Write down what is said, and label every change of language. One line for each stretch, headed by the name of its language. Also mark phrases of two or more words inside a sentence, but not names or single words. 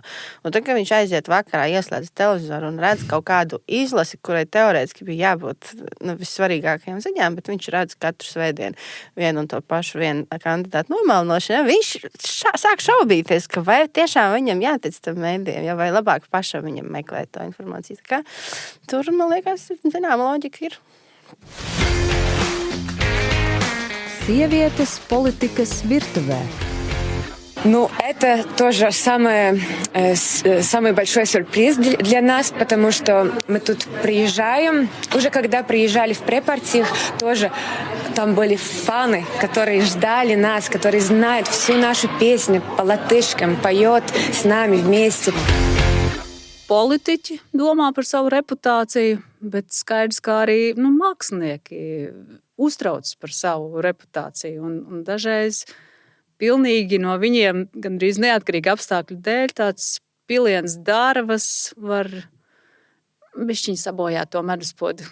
Latvian: Un tad, kad viņš aiziet vakarā, ieslēdz televizoru un redz kaut kādu izlasi, kurai teorētiski bija jābūt vissvarīgākajām ziņām, bet viņš redz katru svētdienu vienu un to pašu vienu kandidātu nomalnošanu, viņš sāk šaubīties, ka vai tiešām viņam jātic tam mēdījiem, vai labāk pašam viņam meklēt to informāciju. Tā kā tur, man liekas, zināma loģika ir. Sievietes politikas virtuvē.
Russian: Это тоже самый большой сюрприз для нас, потому что мы тут приезжаем. Уже когда приезжали в препартиях, тоже там были фаны, которые ждали нас, которые знают всю нашу песню по латышкам, поет с нами вместе.
Latvian: Politiķi domā par savu reputāciju, bet skaidrs, kā arī mākslinieki uztraucas par savu reputāciju. Un dažreiz pilnīgi no viņiem, gandrīz neatkarīgi apstākļu dēļ, tāds piliens dārvas var bišķiņ sabojāt to meduspodu.